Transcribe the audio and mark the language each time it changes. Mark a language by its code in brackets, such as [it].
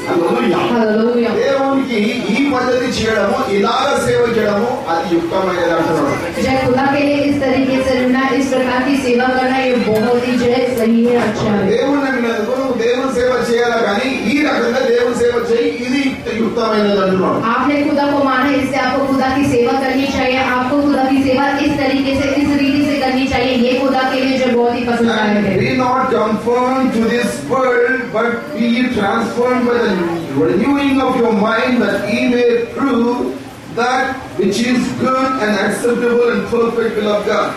[en] Hallelujah. [hi] Hallelujah [te] దేవునికి ఈ పద్ధతి చేయడము, ఇలాగ సేవ చేయడము అది యుక్తమైనది అంటున్నాడు. [hi] जय खुदा के लिए इस तरीके से रहना, इस प्रकार की सेवा करना ये बहुत ही जय सही है, अच्छा है। [te] దేవుని నమ్మినందుకు నువ్వు దేవుని సేవ చేయాలా, కానీ ఈ రకంగా దేవుని సేవ చేయి, ఇది యుక్తమైనది అంటున్నాడు. [hi] आपने खुदा को माना, इससे आपको खुदा की सेवा करनी चाहिए, आपको खुदा की सेवा इस तरीके से इस रीति से करनी चाहिए, ये खुदा के लिए जो बहुत ही पसंद आया है। [en] Be not conformed to this world, but be transformed by the renewing of your mind, that ye may prove that which is good and acceptable and perfect will of God.